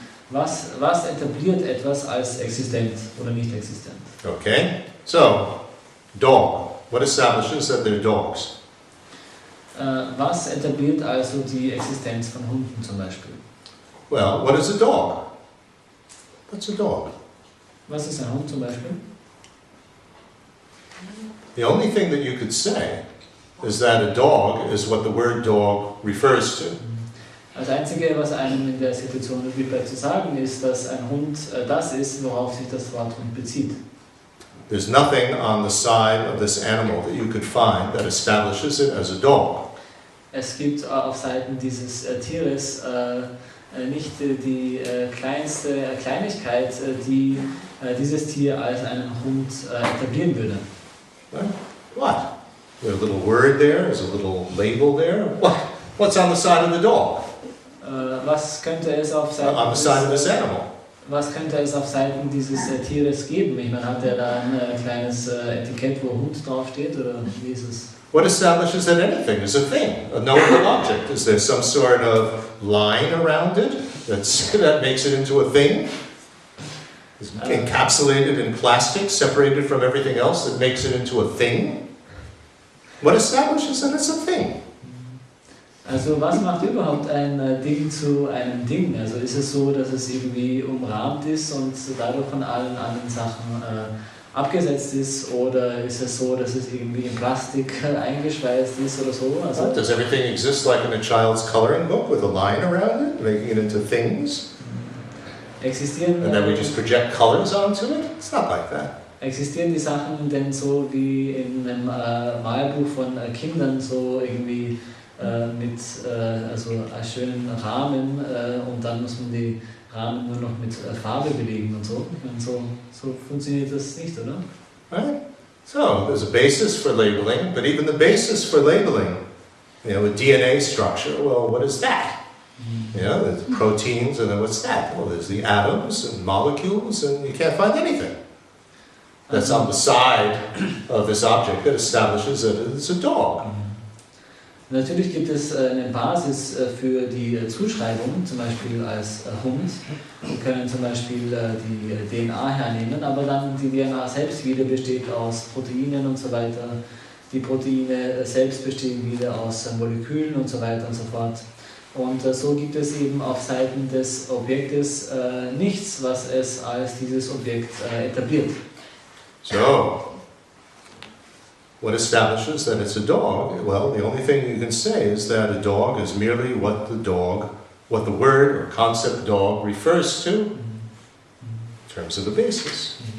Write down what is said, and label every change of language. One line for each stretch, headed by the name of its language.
German: Was etabliert etwas als existent oder nicht existent?
English: Okay, so, dog. What establishes that they're dogs?
German: Was etabliert also die Existenz von Hunden zum Beispiel?
English: Well, what is a dog? What's a dog?
German: Was ist ein Hund zum Beispiel?
English: The only thing that you could say is that a dog is what the word dog refers to.
German: Das Einzige, was einem in der Situation übrig bleibt zu sagen, ist, dass ein Hund das ist, worauf sich das Wort Hund bezieht.
English: There's nothing on the side of this animal that you could find that establishes it as a dog.
German: Es gibt auf Seiten dieses Tieres nicht die kleinste Kleinigkeit, die dieses Tier als einen Hund etablieren würde.
English: What? There's a little word there, there's a little label there. What? What's on the side of the dog?
German: Was könnte es auf Seiten
English: On the side of this animal?
German: Was könnte es auf Seiten dieses Tieres geben? Ich meine, hat er da ein kleines Etikett, wo Hund draufsteht, oder wie ist es?
English: What establishes that anything is a thing, a knowable object? Is there some sort of line around it that makes it into a thing? Is it encapsulated in plastic, separated from everything else that makes it into a thing? What establishes that it's a thing?
German: Also was macht überhaupt ein Ding zu einem Ding? Also ist es so, dass es irgendwie umrahmt ist und dadurch von allen anderen Sachen abgesetzt ist, oder ist es so, dass es irgendwie in Plastik eingeschweißt ist oder so? Also
English: Does everything exist like in a child's coloring book with a line around it, making it into things?
German: existieren,
English: And then we just project colors onto it? It's not like that.
German: existieren die Sachen denn so wie in einem Malbuch von Kindern, so irgendwie mit also einem schönen Rahmen und dann muss man die Rahmen nur noch mit Farbe belegen und so. Ich meine, so funktioniert das nicht, oder?
English: Right? So there's a basis for labeling, but even the basis for labeling, you know, a DNA structure, well, what is that? You know, there's proteins, and then what's that? Well, there's the atoms and molecules, and you can't find anything that's on the side of this object that establishes that it's a dog.
German: Natürlich gibt es eine Basis für die Zuschreibung, zum Beispiel als Hund. Wir können zum Beispiel die DNA hernehmen, aber dann die DNA selbst wieder besteht aus Proteinen und so weiter. Die Proteine selbst bestehen wieder aus Molekülen und so weiter und so fort. Und so gibt es eben auf Seiten des Objektes nichts, was es als dieses Objekt etabliert.
English: So, what establishes that it's a dog? Well, the only thing you can say is that a dog is merely what the word or concept dog refers to in terms of the basis.